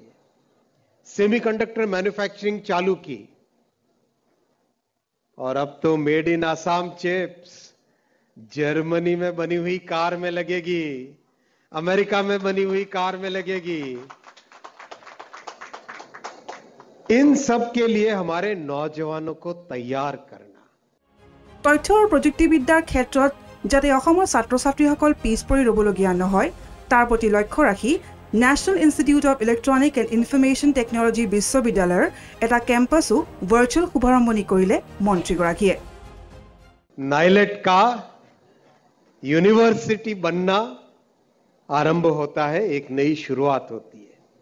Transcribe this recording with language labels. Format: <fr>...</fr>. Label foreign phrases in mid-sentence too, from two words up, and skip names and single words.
<hi>सेमीकंडक्टर मैन्युफैक्चरिंग चालू की और अब तो मेड इन आसाम चिप्स जर्मनी में बनी हुई कार में लगेगी, अमेरिका में बनी हुई कार में लगेगी। इन सब के लिए हमारे नौजवानों को तैयार करना।</hi> <as>তথ্য আৰু প্ৰযুক্তিবিদ্যাৰ ক্ষেত্ৰত যাতে অসমৰ ছাত্ৰ-ছাত্ৰীসকল পিছ পৰি ৰ'বলগীয়া নহয় তাৰ প্ৰতি লক্ষ্য ৰাখি</as> <en>National Institute of Electronic and Information Technology</en> <as>বিশ্ববিদ্যালয়ৰ এটা কেম্পাছো ভাৰ্চুৱেল শুভাৰম্ভণি কৰিলে মন্ত্ৰীগৰাকীয়ে।</as> <hi>नाइलेट का यूनिवर्सिटी बनना आरंभ होता है, एक नई शुरुआत होती है।</hi>